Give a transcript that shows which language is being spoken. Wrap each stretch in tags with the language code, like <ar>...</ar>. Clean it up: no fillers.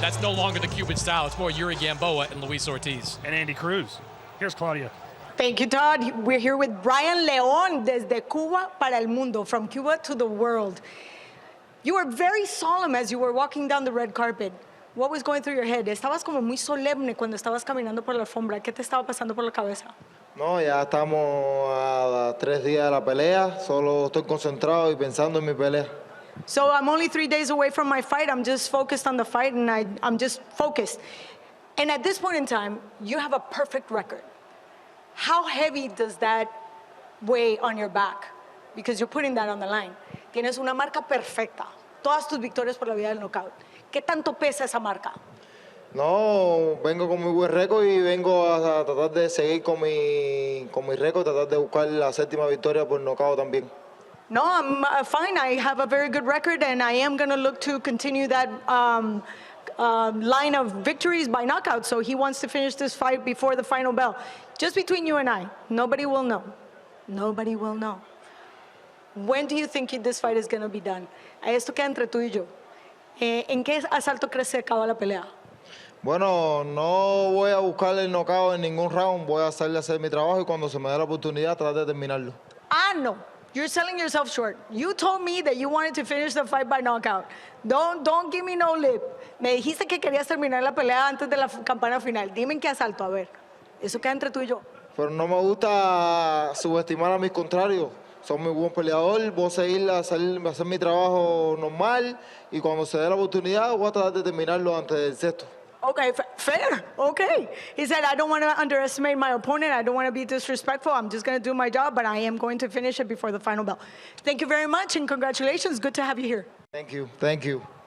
<en>That's no longer the Cuban style. It's more Yuri Gamboa and Luis Ortiz. And Andy Cruz. Here's Claudia. Thank you, Todd. We're here with Brian León</en> <es>desde Cuba para el mundo,</es> <en>from Cuba to the world. You were very solemn as you were walking down the red carpet. What was going through your head?</en> <es>Estabas como muy solemne cuando estabas caminando por la alfombra. ¿Qué te estaba pasando por la cabeza? No, ya estamos a 3 días de la pelea. Solo estoy concentrado y pensando en mi pelea.</es> <en>So I'm only 3 days away from my fight. I'm just focused on the fight, and I'm just focused. And at this point in time, you have a perfect record. How heavy does that weigh on your back? Because you're putting that on the line.</en> <es>Tienes una marca perfecta. Todas tus victorias por la vía del knockout. ¿Qué tanto pesa esa marca? No, vengo con muy buen récord y vengo a tratar de seguir con mi récord, tratar de buscar la 7ª victoria por knockout también.</es> <en>No, I'm fine. I have a very good record, and I am going to look to continue that line of victories by knockout. So he wants to finish this fight before the final bell. Just between you and I, nobody will know. Nobody will know. When do you think this fight is going to be done?</en> <es>Esto queda entre tú y yo. ¿En qué asalto crees que acaba la pelea? Bueno, no voy a buscar el knockout en ningún round. Voy a salir a hacer mi trabajo y cuando se me dé la oportunidad tratar de terminarlo. No.</es> <en>You're selling yourself short. You told me that you wanted to finish the fight by knockout. Don't give me no lip.</en> <es>Me dijiste que querías terminar la pelea antes de la campana final. Dime en qué asalto, a ver. Eso queda entre tú y yo. Pero no me gusta subestimar a mis contrarios. Soy muy buen peleador, voy a seguir a hacer mi trabajo normal y cuando se dé la oportunidad voy a tratar de terminarlo antes del 6º.</es> <en>Okay, fair. Okay. He said, I don't want to underestimate my opponent. I don't want to be disrespectful. I'm just going to do my job, but I am going to finish it before the final bell. Thank you very much and congratulations. Good to have you here. Thank you. Thank you.</en>